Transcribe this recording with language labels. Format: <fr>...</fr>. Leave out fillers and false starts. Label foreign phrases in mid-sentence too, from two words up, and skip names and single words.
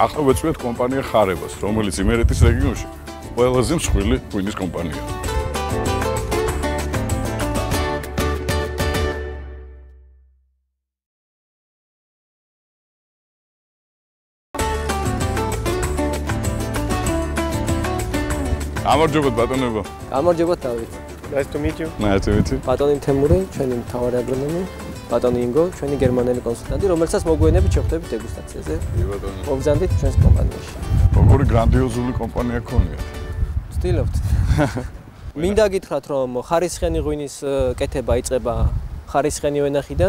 <ka>ახლა ვეცვიეთ კომპანია ხარებას რომელიც იმერეთის რეგიონში ყველაზე მსხვილი ღვინის კომპანიაა გამარჯობათ ბატონებო. გამარჯობათ დავით.</ka> <en>Nice to meet you. Nice to meet you.</en> <ka>ბატონი თემური, ჩვენი მთავარი აგრონომი, ბატონი ინგო, ჩვენი გერმანელი კონსულტანტი, რომელსაც მოგვიანებით შეხვდებით დეგუსტაციაზე. ბატონო. მოგზავნით ჩვენს კომპანიაში. როგორი გრანდიოზული კომპანია გქონიათ? ვცდილობთ. მინდა გითხრათ, რომ ხარისხიანი ღვინის კეთება იწყება ხარისხიანი ვენახიდან.</ka>